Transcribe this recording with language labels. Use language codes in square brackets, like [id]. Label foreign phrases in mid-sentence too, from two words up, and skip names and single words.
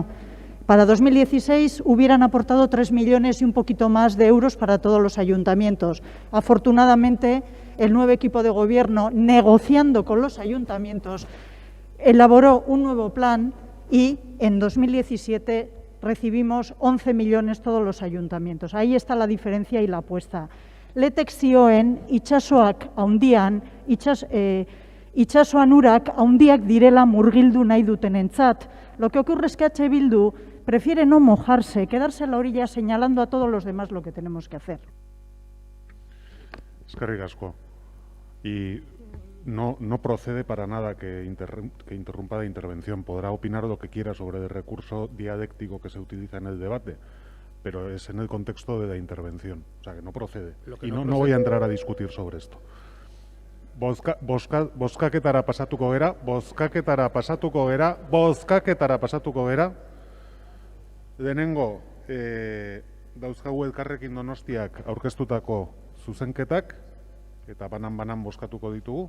[es] Para 2016 hubieran aportado 3 millones y un poquito más de euros para todos los ayuntamientos. Afortunadamente, el nuevo equipo de gobierno, negociando con los ayuntamientos, elaboró un nuevo plan y en 2017 recibimos 11 millones todos los ayuntamientos. Ahí está la diferencia y la apuesta. [eu] Letek zioen itsasoak handian, itsasoan urak handiak direla murgildu nahi dutenentzat. [es] Lo que ocurre es que H. Bildu prefiere no mojarse, quedarse en la orilla señalando a todos los demás lo que tenemos que hacer. [eu] Eskerrik asko. [es] Y no procede para nada que interrumpa la intervención. Podrá opinar lo que quiera sobre el recurso dialéctico que se utiliza en el debate, pero es en el contexto de la intervención. O sea, que no procede. Y no voy a entrar a discutir sobre esto. [eu] bozkaketara pasatuko gera. Lehenengo, dauzkagu Elkarrekin Donostiak aurkeztutako zuzenketak, eta banan bozkatuko ditugu.